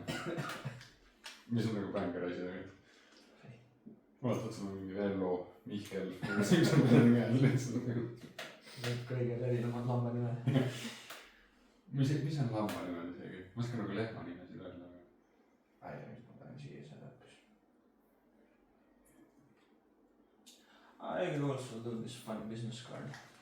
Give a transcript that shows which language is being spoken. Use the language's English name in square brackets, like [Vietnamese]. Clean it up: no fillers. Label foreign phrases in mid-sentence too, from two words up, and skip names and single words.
[Estonian] Mis on nagu bänger asi tegelikult. Vaatad, sul on mingi Vello, Mihkel, siis on midagi käes lihtsalt. See on kõige levinumad lamba nime. Mis on lamba nimed isegi? Ma oskan nagu lehma nimesid öelda. Ai, nüüd ma panen siia see lõpus. [English] I can also do this fun business card.